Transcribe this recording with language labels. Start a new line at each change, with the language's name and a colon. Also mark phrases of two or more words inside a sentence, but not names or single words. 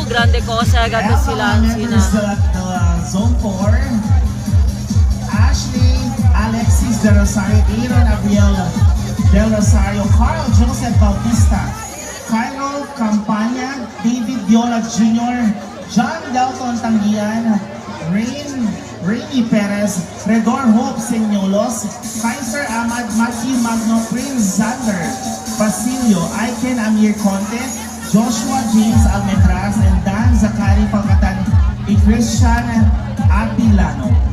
Spanish: Grande cosa,
Filipino: agad na sila. Zone 4, Ashley Alexis De Rosario, Aaron Abriel Del Rosario, Carl Joseph Bautista, Cairo Campanya, David Viola Jr., John Dalton Tangian, Rainy Perez, Redor Hope Senyolos, Kaiser Ahmad, Matthew Magno, Prince Zander, Basilio, Aiken Amir Conte, Joshua James Almetras, and Dan Zakari Pagkatan ni Christian Atilano.